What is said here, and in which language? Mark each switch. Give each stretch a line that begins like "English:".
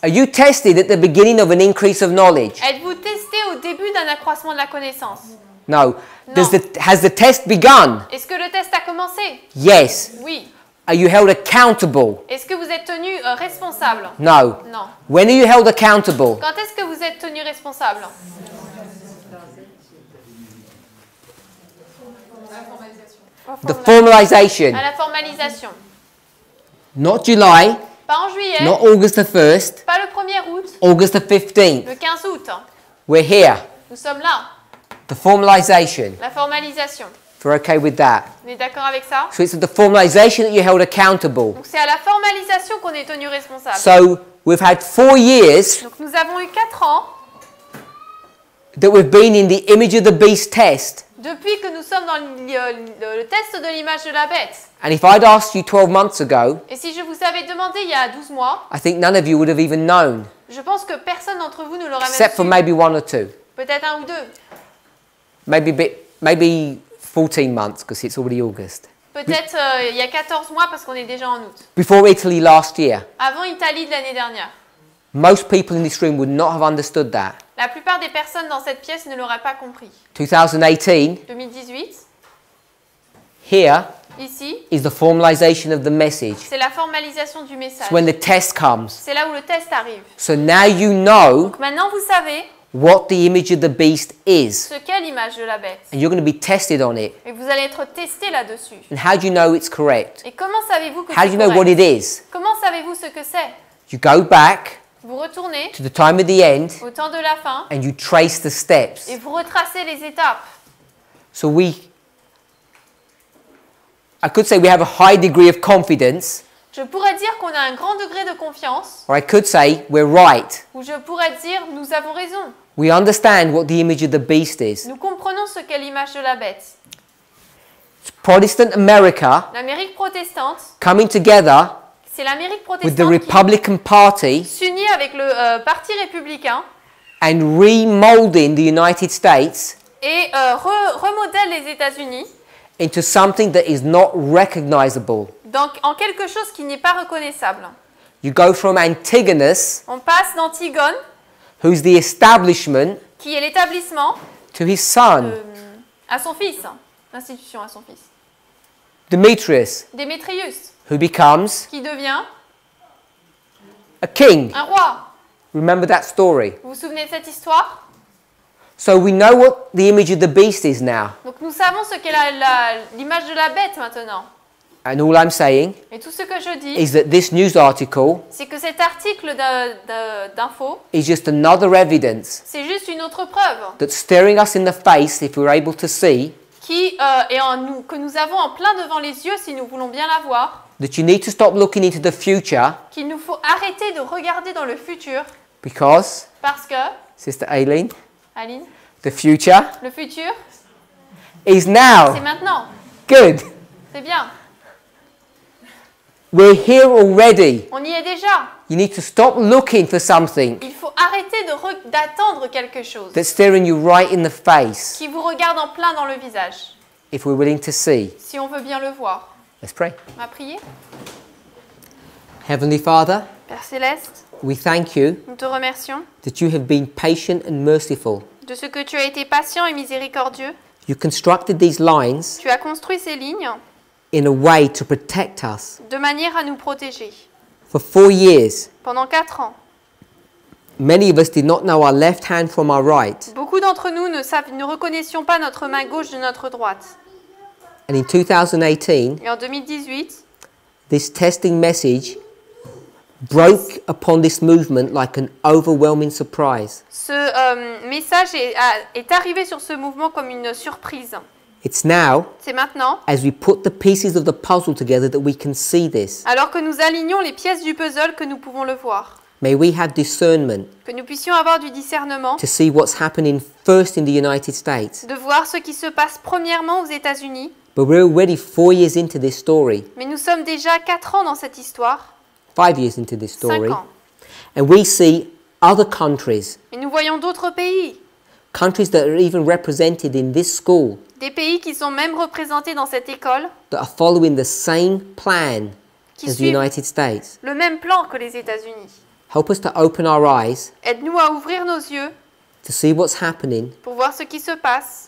English: Are you tested at the beginning of an increase of knowledge?
French: Êtes-vous testé au début d'un accroissement de la connaissance?
English: No. No. Has the test begun?
French: Est-ce que le test a commencé?
English: Yes.
French: Oui.
English: Are you held accountable?
French: Est-ce que vous êtes tenu responsable?
English: No.
French: Non.
English: When are you held accountable?
French: Quand est-ce que vous êtes tenu responsable?
English: The formalization.
French: À la formalisation.
English: Not July,
French: Pas en juillet,
English: not August the 1st,
French: pas le 1er août,
English: August the 15th.
French: le 15 août.
English: We're here.
French: Nous sommes là.
English: The formalization.
French: La formalisation.
English: If we're okay with that.
French: On est d'accord avec ça?
English: So it's at the formalization that you're held accountable.
French: Donc c'est à la formalisation qu'on est tenu responsable.
English: So we've had 4 years
French: Donc nous avons eu 4 ans
English: that we've been in the image of the beast test.
French: depuis que nous sommes dans le test de l'image de la bête.
English: And if I'd asked you 12 months ago,
French: Et si je vous avais demandé il y a 12 mois,
English: I think none of you would have even known,
French: je pense que personne d'entre vous ne l'aurait même
English: except for
French: su.
English: maybe 1 or 2.
French: Peut-être un ou deux.
English: Maybe 14 months because it's already August.
French: Peut-être il y a 14 mois parce qu'on est déjà en août.
English: Before Italy last year,
French: Avant Italie de l'année dernière.
English: most people in this room would not have understood that.
French: La plupart des personnes dans cette pièce ne l'auraient pas compris.
English: 2018,
French: 2018,
English: here,
French: ici,
English: is the formalization of the message.
French: c'est la formalisation du message.
English: It's when the test comes.
French: C'est là où le test arrive.
English: So now you know
French: Donc maintenant vous savez
English: what the image of the beast is.
French: ce qu'est l'image de la bête.
English: And you're going to be tested on it.
French: Et vous allez être testé là-dessus.
English: And how do you know it's correct?
French: Et comment savez-vous que
English: How do
French: c'est
English: you know what
French: correct?
English: it is?
French: Comment savez-vous ce que c'est?
English: You go back
French: Vous retournez
English: to the time of the end
French: au temps de la fin
English: and you trace the steps.
French: et vous retracez les étapes.
English: So I could say we have a high degree of confidence,
French: Je pourrais dire qu'on a un grand degré de confiance,
English: or I could say we're right.
French: ou je pourrais dire nous avons raison.
English: We understand what the image of the beast is.
French: Nous comprenons ce qu'est l'image de la bête.
English: It's Protestant America
French: L'Amérique protestante,
English: coming together
French: c'est l'Amérique
English: with the
French: protestante
English: Republican Party
French: qui s'unit avec le Parti républicain
English: and remolding the United States
French: et remodèle les États-Unis
English: into something that is not recognizable.
French: en quelque chose qui n'est pas reconnaissable.
English: You go from Antigonus,
French: On passe d'Antigone,
English: who's the establishment,
French: qui est l'établissement,
English: to his son,
French: à son fils, l'institution à son fils.
English: Demetrius,
French: Démétrius,
English: who becomes
French: qui devient
English: a king.
French: un roi.
English: Remember that story.
French: Vous vous souvenez de cette histoire?
English: So we know what the image of the beast is now.
French: Donc nous savons ce qu'est l'image de la bête maintenant.
English: And all I'm saying
French: Et tout ce que je dis,
English: is that this news article
French: c'est que cet article d'info,
English: is just another evidence
French: c'est juste une autre preuve
English: that's staring us in the face, if we're able to see,
French: qui est en nous, que nous avons en plein devant les yeux si nous voulons bien la voir,
English: that you need to stop looking into the future
French: qu'il nous faut arrêter de regarder dans le futur
English: because,
French: parce que,
English: Sister Aileen,
French: Aline,
English: the future
French: le futur,
English: is
French: c'est
English: now.
French: maintenant.
English: Good.
French: C'est bien.
English: We're here already.
French: On y est déjà.
English: You need to stop looking for something
French: Il faut arrêter d'attendre quelque chose
English: that's staring you right in the face
French: qui vous regarde en plein dans le visage,
English: if we're willing to see.
French: si on veut bien le voir.
English: Let's pray.
French: On va prier.
English: Heavenly Father,
French: Père Céleste,
English: we thank you
French: nous te remercions
English: that you have been patient and merciful.
French: de ce que tu as été patient et miséricordieux.
English: You constructed these lines
French: Tu as construit ces lignes
English: in a way to protect us.
French: de manière à nous protéger.
English: For 4 years,
French: Pendant 4 ans,
English: many of us did not know our left hand from our right.
French: beaucoup d'entre nous ne reconnaissions pas notre main gauche de notre droite.
English: And in 2018,
French: Et en 2018,
English: this testing message broke upon this movement like an overwhelming surprise.
French: ce message est arrivé sur ce mouvement comme une surprise.
English: It's now,
French: C'est maintenant,
English: as we put the pieces of the puzzle together, that we can see this.
French: alors que nous alignons les pièces du puzzle, que nous pouvons le voir.
English: May we have discernment
French: Que nous puissions avoir du discernement,
English: to see what's happening first in the United States.
French: de voir ce qui se passe premièrement aux États-Unis.
English: But we're already 4 years into this story,
French: Mais nous sommes déjà 4 ans dans cette histoire,
English: 5 years into this
French: 5
English: story,
French: ans.
English: and we see other countries,
French: Et nous voyons d'autres pays,
English: countries that are even represented in this school,
French: des pays qui sont même représentés dans cette école,
English: that are following the same plan
French: qui
English: as the
French: suivent
English: United States.
French: le même plan que les États-Unis.
English: Help us to open our eyes
French: Aide-nous à ouvrir nos yeux
English: to see what's happening
French: pour voir ce qui se passe,